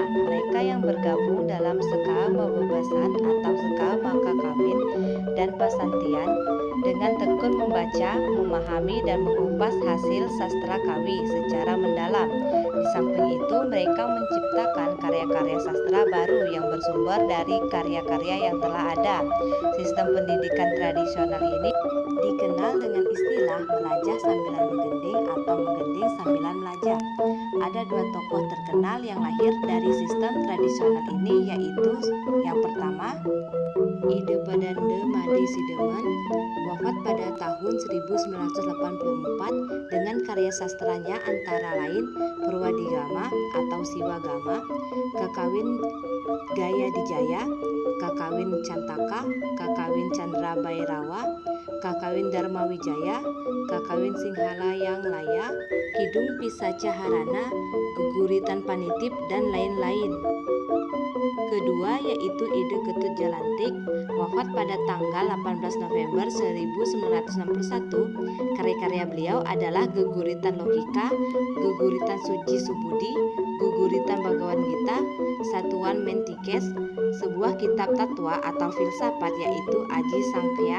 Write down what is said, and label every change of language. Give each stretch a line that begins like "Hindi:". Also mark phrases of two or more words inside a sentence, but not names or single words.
Indonesian: Mereka yang bergabung dalam Seka Mabebasan atau Seka Makakawin dan Pasantian dengan tekun membaca, memahami, dan mengupas hasil sastra Kawi secara mendalam. Di samping itu, mereka menciptakan karya-karya sastra baru yang bersumber dari karya-karya yang telah ada. Sistem pendidikan tradisional ini dikenal dengan istilah melajah sambilan menggending atau menggending sambilan melajah. Ada dua tokoh terkenal yang lahir dari sistem tradisional ini, yaitu yang pertama Ide Padande Madi Sideman, wafat pada tahun 1984 dengan karya sastranya antara lain Purwadigama atau Siwagama, Kakawin Gaya Dijaya, Kakawin Cantaka, Kakawin Candra Bairawa, Kakawin Dharma Wijaya, Kakawin Singhalayang Laya, Kidung Pisaca Harana, Guguritan Panitip, dan lain-lain. Kedua yaitu Ide Ketut Jalantik, wafat pada tanggal 18 November 1961. Karya-karya beliau adalah Geguritan Logika, Geguritan Suci Subudi, Guguritan Bhagawan Gita, Satuan Mentikes, sebuah kitab tatwa atau filsafat yaitu Aji Sangkhya.